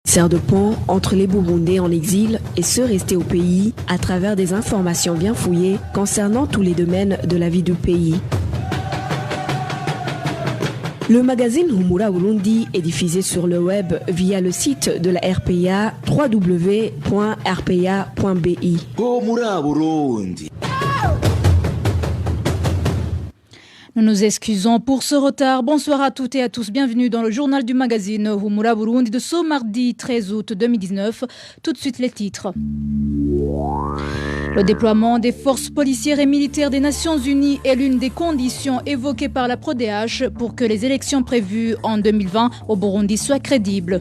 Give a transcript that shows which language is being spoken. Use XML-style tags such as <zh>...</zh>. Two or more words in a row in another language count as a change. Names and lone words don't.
<fr>sert de pont entre les Burundais en exil et ceux restés au pays à travers des informations bien fouillées concernant tous les domaines de la vie du pays. Le magazine Humura Burundi est diffusé sur le web via le site de la RPA www.rpa.bi. Humura Burundi. Nous nous excusons pour ce retard. Bonsoir à toutes et à tous. Bienvenue dans le journal du magazine Humura Burundi de ce mardi 13 août 2019. Tout de suite les titres. Le déploiement des forces policières et militaires des Nations Unies est l'une des conditions évoquées par la PRODH pour que les élections prévues en 2020 au Burundi soient crédibles.</fr>